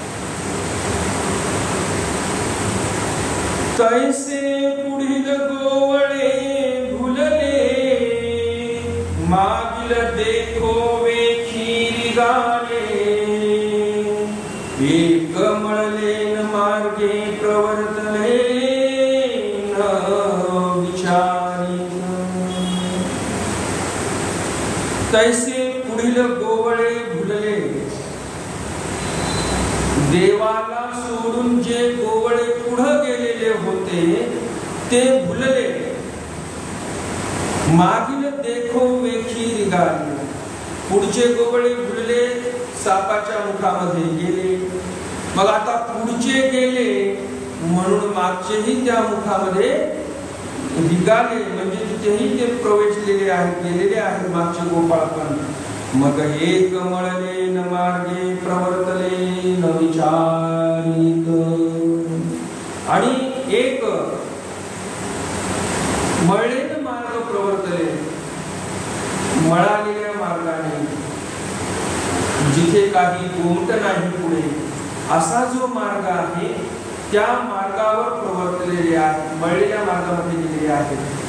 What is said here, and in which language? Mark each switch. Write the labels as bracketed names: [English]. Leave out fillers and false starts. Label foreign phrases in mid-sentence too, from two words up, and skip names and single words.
[Marathi] कैसे पुढील गोवळे भुलले, मागील देखो वेखीरी गाले, एक मळले न मार्गे प्रवर्तले न विचारी. तैसे पुढील गोवळे भुलले, देवाला सोडून जे गोवळे पुढे गेलेले होते ते भुलले. मागील देखो वेखी निघाले, पुढचे गोवळे भुलले, सापाच्या मुखामध्ये गेले. मग आता पुढचे गेले म्हणून मागचेही त्या मुखामध्ये निघाले, म्हणजे तिथेही ते प्रवेशलेले आहेत, गेलेले आहेत मागचे गोपाळ पण. मग एक मळले न मार्गे प्रवर्तले न विचारित. आणि एक मळले न मार्ग प्रवर्तले, मळालेल्या मार्गाने, जिथे काही गोमट नाही पुढे, असा जो मार्ग आहे त्या मार्गावर प्रवर्तलेले आहेत, मळलेल्या मार्गामध्ये गेलेले आहेत.